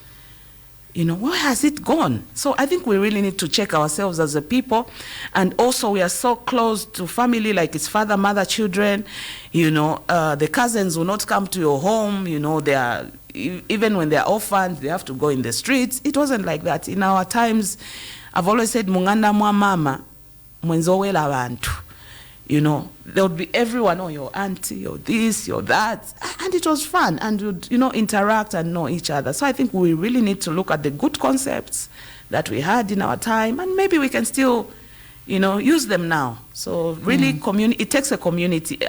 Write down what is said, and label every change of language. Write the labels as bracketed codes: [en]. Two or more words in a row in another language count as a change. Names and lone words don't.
[en] You know, where has it gone? So I think we really need to check ourselves as a people. And also, we are so close to family, like it's father, mother, children. You know, the cousins will not come to your home. You know, they are, even when they're orphans, they have to go in the streets. It wasn't like that. In our times, I've always said, [bem] Munganda mwa mama, mwenzowela bantu. [en] You know, there would be everyone, oh, your auntie, your this, your that. And it was fun. And would, you know, interact and know each other. So I think we really need to look at the good concepts that we had in our time. And maybe we can still, you know, use them now. So really, it takes a community.